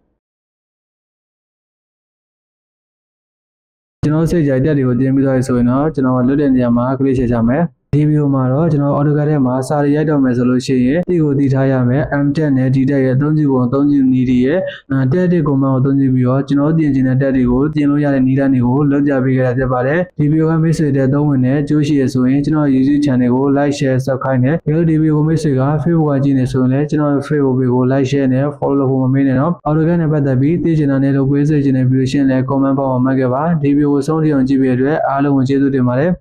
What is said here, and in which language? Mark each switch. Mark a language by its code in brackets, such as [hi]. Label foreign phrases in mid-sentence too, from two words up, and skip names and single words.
[my] ကျွန်တော်စိတ်ကြိုက် tab တွေကိုပြင်ပြီးသွားပြီဆိုရင်တော့ကျွန်တော်လွတ်တဲ့နေရာမှာ click ချက်ချမယ်ဒီဗီဒီယိုမှာတော့ကျွန်တော် AutoCAD ထဲမှာစာတွေရိုက်တော့မယ်ဆိုလို့ ရှိရင်ဒီကိုတည်ထားရမယ် M တက်နဲ့ဒီတက်ရဲ့အသုံးပြုပုံအသုံးပြုနည်းတွေရဲ့တက်တဲ့ command ကိုအသုံးပြုပြီးတော့ကျွန်တော်ပြင်ချင်တဲ့တက်တွေကိုပြင်လို့ရတဲ့နည်းလမ်းတွေကိုလုပ်ပြပေးခဲ့တာဖြစ်ပါတယ်ဒီဗီဒီယိုကမိတ်ဆွေတွေသုံးဝင်တဲ့ကြိုးရှိရဆိုရင်ကျွန်တော် YouTube channel ကို [en] like share subscribe [my] နဲ့ဒီဗီဒီယိုကိုမိတ်ဆွေက Facebook ကကြည့်နေဆိုရင်လည်းကျွန်တော် Facebook page ကို [en] like share [my] နဲ့ follow လုပ်ဖို့မမေ့နဲ့တော့ AutoCAD နဲ့ပတ်သက်ပြီးသိချင်တာနဲ့လုပ်ပေးစေချင်တဲ့ဗီဒီယိုရှင်းလဲ comment ပေါင်းအောင်မှတ်ခဲ့ပါဒီဗီဒီယိုကိုဆုံးထိအောင်ကြည့်ပေးတဲ့အတွက်အားလုံးကိုကျေးဇူးတင်ပါတယ်